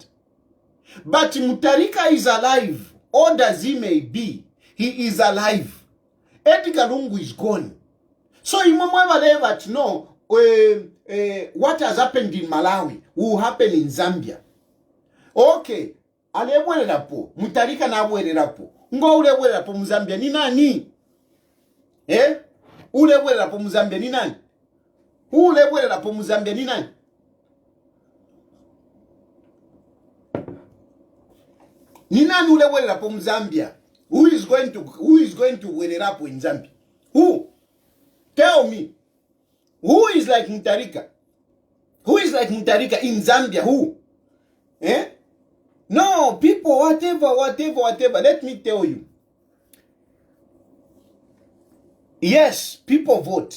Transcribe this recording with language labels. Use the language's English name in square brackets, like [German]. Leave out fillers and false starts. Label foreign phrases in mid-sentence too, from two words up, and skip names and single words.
[English] But Mutharika is alive, old as he may be, he is alive. Ed Galongo is gone. So you never know what has happened in Malawi will happen in Zambia. [Nyanja] Okay, alebwererapo, Mutharika na abwererapo. Ngo ulebwererapo mu Zambia ni nani? Ulebwererapo mu Zambia ni nani? Ulebwererapo mu Zambia ni nani? Ni nani ulebwererapo mu Zambia? [English] Who is going to wererapo in Zambia? Who? Tell me. Who is like Mutharika? Who is like Mutharika in Zambia? Who? No, people, whatever. Let me tell you. Yes, people vote.